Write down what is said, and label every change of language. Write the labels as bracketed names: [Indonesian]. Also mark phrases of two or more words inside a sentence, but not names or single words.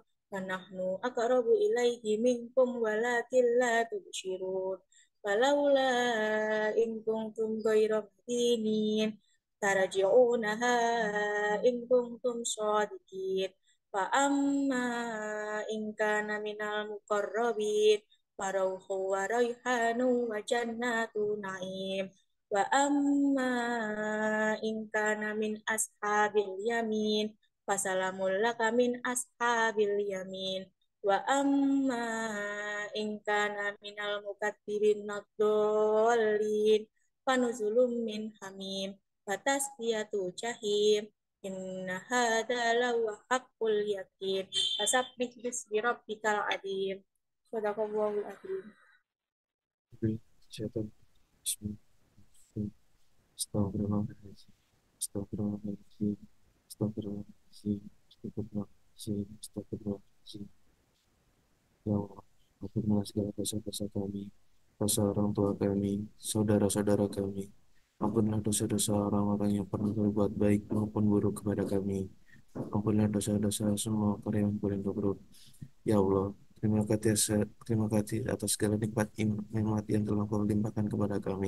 [Arabic] ونحن أقرب إليه منكم ولكن لا تبصرون فلولا إن كنتم غير مدينين ترجعونها إن كنتم صادقين فأما إن كان من المقربين فروح وريحان وجنة نعيم وأما إن كان من أصحاب اليمين فسلام لك من أصحاب اليمين وأما إن كان من المكذبين الضالين فنزل من حميم وتصلية جحيم إن هذا لهو حق اليقين فسبح باسم ربك العظيم صدق الله العظيم. Syaitan. أستغفر الله العظيم. أستغفر الله العظيم أستغفر الله العظيم. أستغفر الله العظيم أستغفر الله العظيم. يا الله, [Indonesian] ampunilah segala dosa-dosa kami, dosa orang tua kami, saudara-saudara kami. Ampunilah dosa-dosa orang-orang yang pernah berbuat baik maupun buruk kepada kami. Ampunilah dosa-dosa semua karyawan Polindo Group. [Arabic] يا الله, [Indonesian] terima kasih atas segala nikmat yang telah Kau limpahkan kepada kami.